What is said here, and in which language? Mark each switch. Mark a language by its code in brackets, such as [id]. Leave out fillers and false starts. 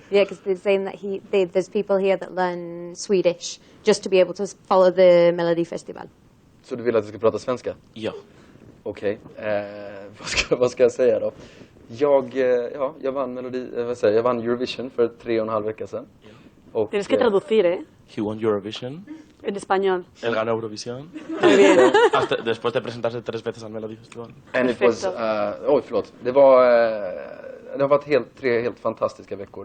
[en] Yeah, because they're saying that there's people here that learn Swedish just to be able to follow the Melody Festival. [sv] Så du vill att jag ska prata svenska? Ja. Okej. Vad ska jag säga då? Jag vann Eurovision för 3,5 veckor sedan. Och, [es] Tienes que traducir, ¿eh? [en] He won Eurovision. [es] En español. Él ganó Eurovisión. Muy bien. Después de presentarse 3 veces al Melody Festival. [en] And it was, förlåt. [sv] Det har varit 3 helt fantastiska veckor.